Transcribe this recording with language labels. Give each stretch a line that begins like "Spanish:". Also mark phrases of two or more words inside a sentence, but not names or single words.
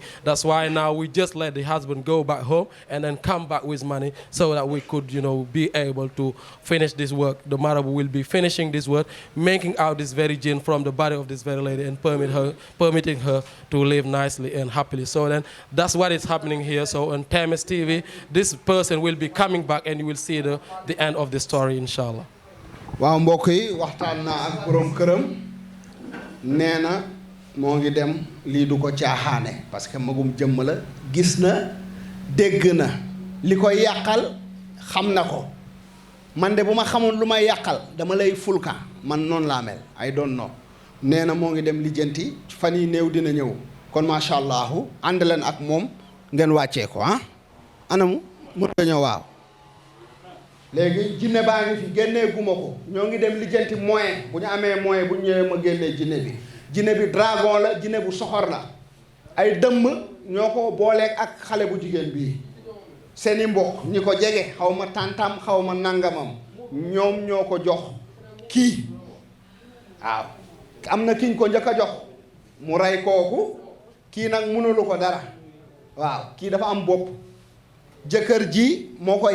English: That's why now we just let the husband go back home and then come back with money so that we could, be able to finish this work. The marabout will be finishing this work, making out this very jinn from the body of this very lady and permitting her to live nicely and happily. So then that's what is happening here. So on TMS TV, this person will be coming back and you will see the end of the story, inshallah.
Wolof: waaw mbokk yi waxtaan naa ak borom këram nee na moo ngi dem lii du ko caaxaane parce que magum jëmm la gis na dégg na li koy yàqal xam na ko man de bu ma xamoon lu may yàqal dama lay fulka man noonu laa mel
English: I don't know
Wolof: nee na moo ngi dem lijjanti fan yi néew dina ñëw kon
Arabic: macha allahu
Wolof: ànd leen ak moom ngeen wàccee ko anamu mën nga ñëw waaw léegi jinne baa ngi fi génnee guma ko ñoo ngi dem lijjanti moyen bu ñu amee moyen bu ñu ñëwee ma génnee jinne bi dragon la jinne bu soxor la ay dëmm ñoo ko booleeg ak xale bu jigéen bii seeni mbokk ñi ko jege xaw ma tàntam xaw ma nangamam ñoom ñoo ko jox kii waaw am na kiñ ko njëkk a jox mu rey kooku kii nag mënulu ko dara waaw kii dafa am bopp jëkkër ji moo